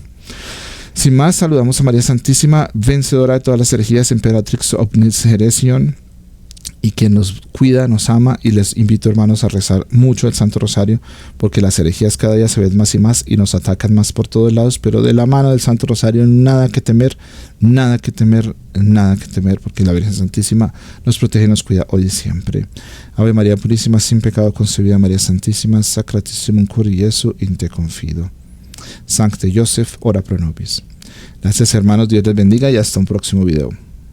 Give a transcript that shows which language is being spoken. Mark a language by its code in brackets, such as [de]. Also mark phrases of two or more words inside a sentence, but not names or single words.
[es] Sin más, saludamos a María Santísima, vencedora de todas las herejías, [la] Imperatrix Omnis Heresion, [es] y quien nos cuida, nos ama, y les invito, hermanos, a rezar mucho el Santo Rosario, porque las herejías cada día se ven más y más y nos atacan más por todos lados, pero de la mano del Santo Rosario nada que temer, nada que temer, nada que temer, porque la Virgen Santísima nos protege y nos cuida hoy y siempre. Ave María Purísima, sin pecado concebida, María Santísima, [la] Sacratissimum Cur Jesu, in te confido. Sancte Joseph, ora pro nobis. [es] Gracias, hermanos, Dios les bendiga y hasta un próximo video.